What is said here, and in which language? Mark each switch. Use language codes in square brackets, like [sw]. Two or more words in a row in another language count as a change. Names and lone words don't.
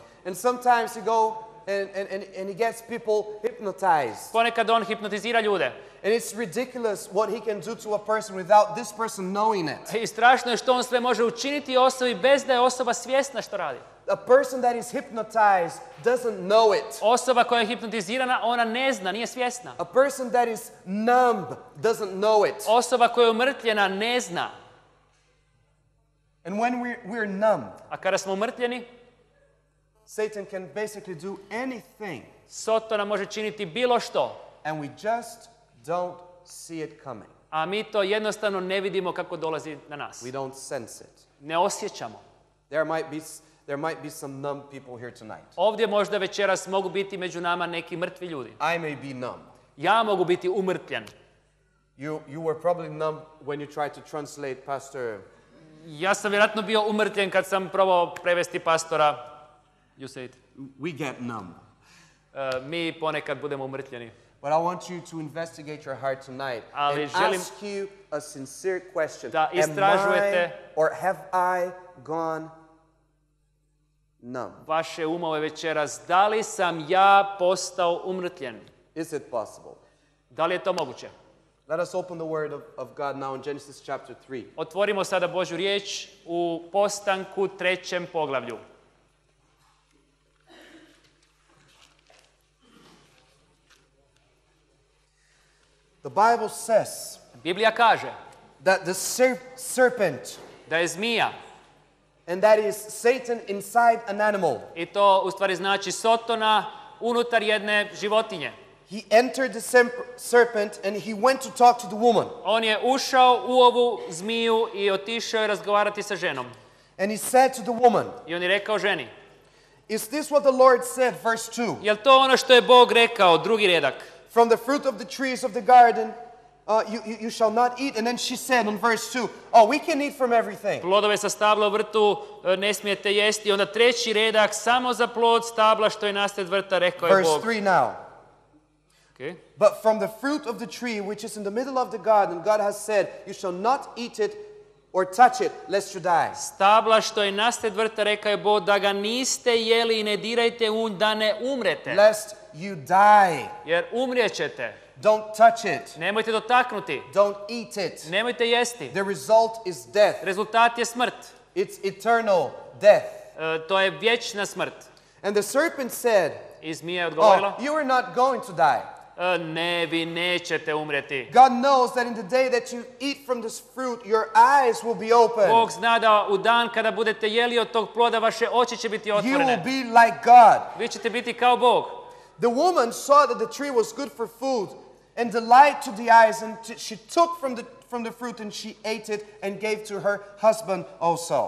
[en] And sometimes he go and he gets people hypnotized. [hr] Ponekad on hipnotizira ljude. [en] And it's ridiculous what he can do to a person without this person knowing it. [hr] I strašno je što on sve može učiniti osobi bez da je osoba svjesna što radi. [en] A person that is hypnotized doesn't know it. [hr] Osoba koja je hipnotizirana, ona ne zna, nije svjesna. [en] A person that is numb doesn't know it. [hr] Osoba koja je umrtljena ne zna. [en] And when we're numb, [hr] A kada smo umrtljeni, [en] Satan can basically do anything, [hr] Sotona može činiti bilo što. [en] and we just don't see it coming. [hr] A mi to jednostavno ne vidimo kako dolazi na nas. [en] We don't sense it. [hr] Ne osjećamo. [en] There might be some numb people here tonight. [hr] Ovdje možda večeras mogu biti među nama neki mrtvi ljudi. [en] I may be numb. [hr] Ja mogu biti umrtljen. [en] You were probably numb when you tried to translate Pastor. [hr] Ja sam vjerojatno bio umrtljen kad sam probao prevesti pastora. [en] You say it. We get numb. [hr] Mi ponekad budemo umrtljeni. [en] But I want you to investigate your heart tonight [hr] Ali [en] and [hr] želim [en] ask you a sincere question. [hr] da istražujete [en] or have I gone numb? [hr] vaše umove večeras. Da li sam ja postao umrtljen? [en] Is it possible? [hr] Da li je to moguće? [en] Let us open the word of God now in Genesis chapter 3. [hr] Otvorimo sada Božju riječ u Postanku 3. poglavlju. [en] The Bible says [hr] Biblija kaže [en] that the serpent, [hr] da je zmija, [en] and that is Satan inside an animal, [hr] i to u stvari znači Sotona unutar jedne životinje. [en] he entered the serpent and he went to talk to the woman. [hr] On je ušao u ovu zmiju i otišao je razgovarati sa ženom. [en] And he said to the woman, [hr] I on je rekao ženi, [en] is this what the Lord said, verse 2? [hr] jel to ono što je Bog rekao, drugi redak? [en] From the fruit of the trees of the garden you shall not eat. And then she said on verse 2, oh, we can eat from everything. [hr] Plodove sa stabla u vrtu ne smijete jesti. Onda treći redak, samo za plod stabla što je nasred vrta, rekao je [en] Verse [hr] Bog. [en] 3 now. Okay. But from the fruit of the tree which is in the middle of the garden, God has said, you shall not eat it or touch it, lest you die. [hr] Stabla što je nasred vrta, rekao je Bog, da ga niste jeli i ne dirajte da ne umrete. [en] Lest you die. [hr] Jer umrijećete. [en] Don't touch it. [hr] Nemojte dotaknuti. [en] Don't eat it. [hr] Nemojte jesti. [en] The result is death. [hr] Rezultat je smrt. [en] It's eternal death. [hr] To je vječna smrt. [en] And the serpent said, [hr] I zmija je odgovorila, [en] you are not going to die. [hr] Ne, vi nećete umrijeti. [en] God knows that in the day that you eat from this fruit, your eyes will be open. [hr] Bog zna da u dan kada budete jeli od tog ploda, vaše oči će biti [en] You will [hr] otvorene. [en] be like God. [hr] Vi ćete biti kao Bog. [en] The woman saw that the tree was good for food and delight to the eyes, and she took from the fruit and she ate it and gave to her husband also.